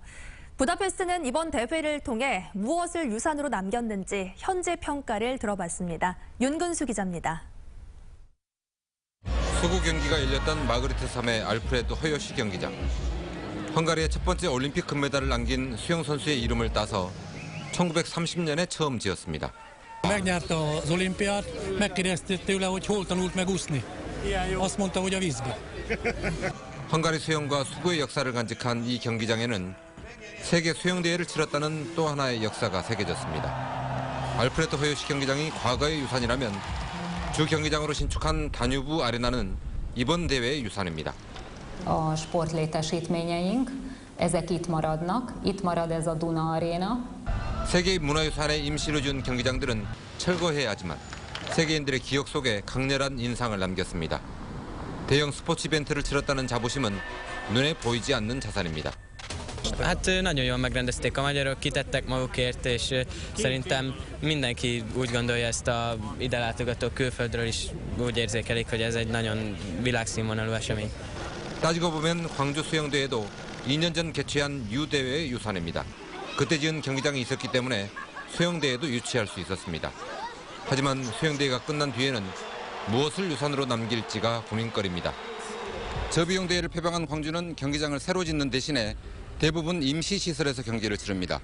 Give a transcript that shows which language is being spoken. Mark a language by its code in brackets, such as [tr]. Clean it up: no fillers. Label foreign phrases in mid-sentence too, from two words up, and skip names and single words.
[ko] 부다페스트는 이번 대회를 통해 무엇을 유산으로 남겼는지 현재 평가를 들어봤습니다. 윤근수 기자입니다. 수구 경기가 열렸던 마그리트 3회 알프레드 허요시 경기장. 헝가리의 첫 번째 올림픽 금메달을 남긴 수영 선수의 이름을 따서 1930년에 처음 지었습니다. [hu] Megnyerte az olimpiát, megkérdezték tőle, hogy hol tanult meg úszni. Azt mondta, hogy a vízbe. [ko] 헝가리 수영과 수구의 역사를 간직한 이 경기장에는 세계 수영대회를 치렀다는 또 하나의 역사가 새겨졌습니다. 알프레드 허요시 경기장이 과거의 유산이라면 주 경기장으로 신축한 다뉴브 아레나는 이번 대회의 유산입니다. [hu] A sportlétesítményeink, ezek itt maradnak. Itt marad ez a Duna Aréna. [ko] 세계 문화유산에 임시를 준 경기장들은 철거해야 하지만 세계인들의 기억 속에 강렬한 인상을 남겼습니다. 대형 스포츠 이벤트를 치렀다는 자부심은 눈에 보이지 않는 자산입니다. [hu] Hát nagyon jól megrendezték a magyarok, kitettek magukért, és szerintem mindenki úgy gondolja, ezt a ide látogató külföldről is úgy érzékelik, hogy ez egy nagyon világszínvonalú esemény. [ko] 따지고 보면 광주 수영대회도 2년 전 개최한 유대회의 유산입니다. 그때 지은 경기장이 있었기 때문에 수영대회도 유치할 수 있었습니다. 하지만 수영대회가 끝난 뒤에는 무엇을 유산으로 남길지가 고민거리입니다. 저비용 대회를 폐방한 광주는 경기장을 새로 짓는 대신에 대부분 임시시설에서 경기를 치릅니다.